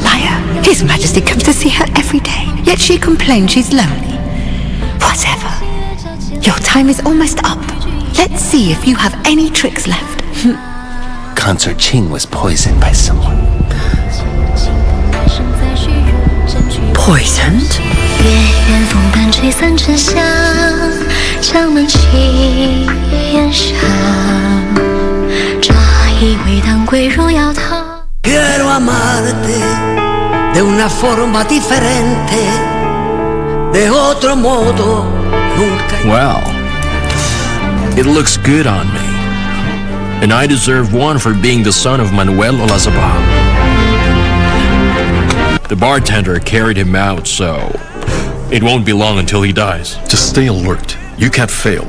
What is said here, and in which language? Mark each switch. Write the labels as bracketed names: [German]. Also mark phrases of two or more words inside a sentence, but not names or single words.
[English] His Majesty comes to see her every day, yet she complains she's lonely. Whatever. Your time is almost up. Let's see if you have any tricks left. Cancer Ching was poisoned by someone. Poisoned? [Chinese] 月圆风般吹散沉香，香满青烟上。乍以为当归入药汤。 [Spanish] Quiero amarte de una forma diferente, de otro modo nunca. [English] Well, it looks good on me. And I deserve one for being the son of Manuel Olazabal. The bartender carried him out, so it won't be long until he dies. Just stay alert. You can't fail.